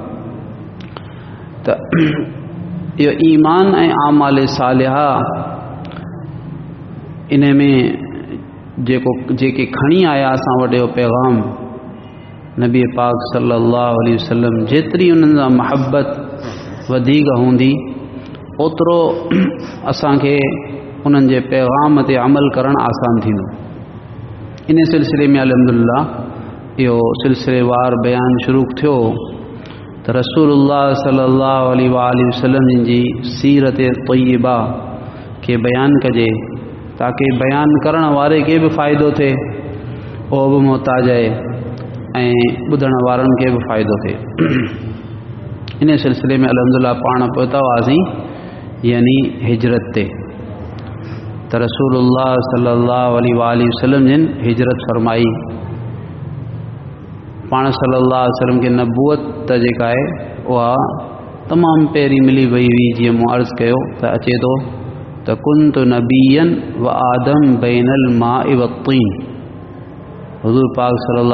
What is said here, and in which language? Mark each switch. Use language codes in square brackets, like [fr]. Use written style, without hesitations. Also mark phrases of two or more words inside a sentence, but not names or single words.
[sd] त इहो ईमान ऐं आमाल सालिहा इन में जेके खणी आया असां वटि पैगाम नबी पाक [ar] صلى الله عليه وسلم [sd] जेतिरी उन्हनि सां महबत वधीक हूंदी ओतिरो असांखे उन्हनि जे पैगाम ते अमल करणु आसान थींदो इन सिलसिले में अल्हम्दुलिल्लाह इहो सिलसिलेवार बयान शुरू थियो त रसूलुल्लाह [ar] صلى الله عليه وآله وسلم [sd] जी सीरत तय्यबा के बयान कजे ताकि बयान करण वारे खे बि फ़ाइदो थिए उहो बि मोहताज आहे ऐं ॿुधण वारनि खे बि फ़ाइदो थिए इन सिलसिले में अल्हम्दुलिल्लाह पाण पहुता हुआसीं यानी हिजरत ते त रसूलुल्लाह [ar] صلى الله عليه وآله وسلم [sd] जिन हिजरत फरमाई पाण [ar] صلى الله عليه وسلم [sd] खे नबूअत त जेका आहे उहा तमामु पहिरीं मिली वई हुई जीअं मूं अर्ज़ु कयो त अचे थो त [ar] كنت نبيا وآدم بين الماء وطين [sd] हुज़ूर पाक सल्लल्लाहु